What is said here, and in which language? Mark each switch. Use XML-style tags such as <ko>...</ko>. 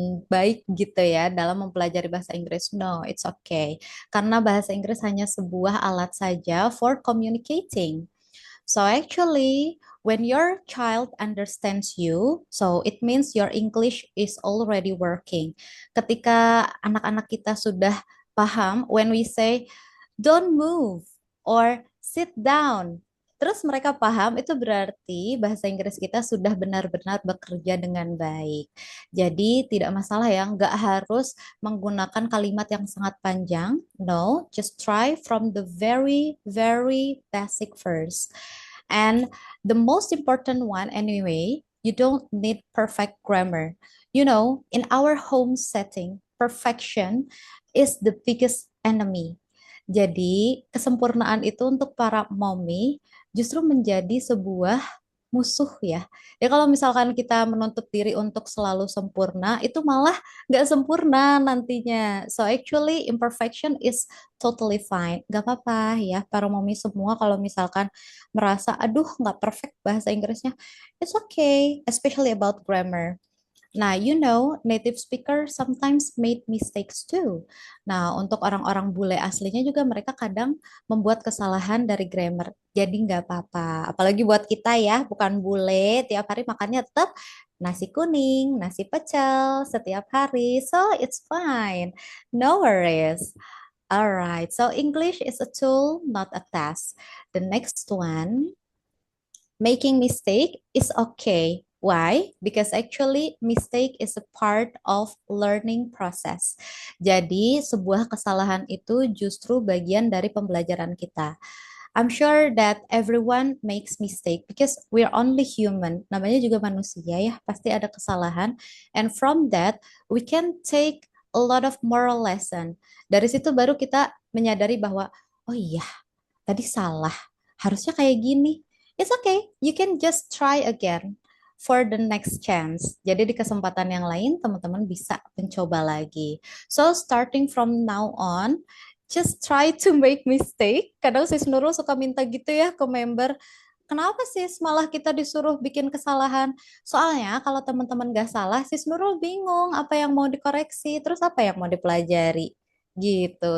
<id>baik gitu ya dalam mempelajari bahasa Inggris.</id> <en>No, it's okay.</en> <id>Karena bahasa Inggris hanya sebuah alat saja</id> <en>for communicating. So actually, when your child understands you, so it means your English is already working.</en> <id>Ketika anak-anak kita sudah paham,</id> <en>when we say don't move or sit down,</en> <id>terus mereka paham, itu berarti bahasa Inggris kita sudah benar-benar bekerja dengan baik. Jadi tidak masalah ya, nggak harus menggunakan kalimat yang sangat panjang.</id> <en>No, just try from the very, very basic first. And the most important one, anyway, you don't need perfect grammar. You know, in our home setting, perfection is the biggest enemy.</en> <id>Jadi, kesempurnaan itu untuk para mommy justru menjadi sebuah musuh ya. Ya kalau misalkan kita menuntut diri untuk selalu sempurna, itu malah nggak sempurna nantinya.</id> <en>So actually imperfection is totally fine.</en> <id>Gak apa-apa ya para mommy semua kalau misalkan merasa, aduh nggak perfect bahasa Inggrisnya.</id> <en>It's okay, especially about grammar. Nah, you know, native speaker sometimes made mistakes too.</en> <id>Nah, untuk orang-orang bule aslinya juga mereka kadang membuat kesalahan dari grammar. Jadi nggak apa-apa. Apalagi buat kita ya, bukan bule, tiap hari makannya tetap nasi kuning, nasi pecel setiap hari.</id> <en>So, it's fine. No worries. Alright, so English is a tool, not a task. The next one, making mistake is okay. Why? Because actually mistake is a part of learning process.</en> <id>Jadi sebuah kesalahan itu justru bagian dari pembelajaran kita.</id> <en>I'm sure that everyone makes mistake because we're only human.</en> <id>Namanya juga manusia ya, pasti ada kesalahan.</id> <en>And from that, we can take a lot of moral lesson.</en> <id>Dari situ baru kita menyadari bahwa, oh iya, tadi salah. Harusnya kayak gini.</id> <en>It's okay. You can just try again for the next chance.</en> <id>Jadi di kesempatan yang lain teman-teman bisa mencoba lagi.</id> <en>So starting from now on, just try to make mistake.</en> <id>Kadang sis Nurul suka minta gitu ya ke member. Kenapa sis malah kita disuruh bikin kesalahan? Soalnya kalau teman-teman gak salah, sis Nurul bingung apa yang mau dikoreksi, terus apa yang mau dipelajari gitu.</id>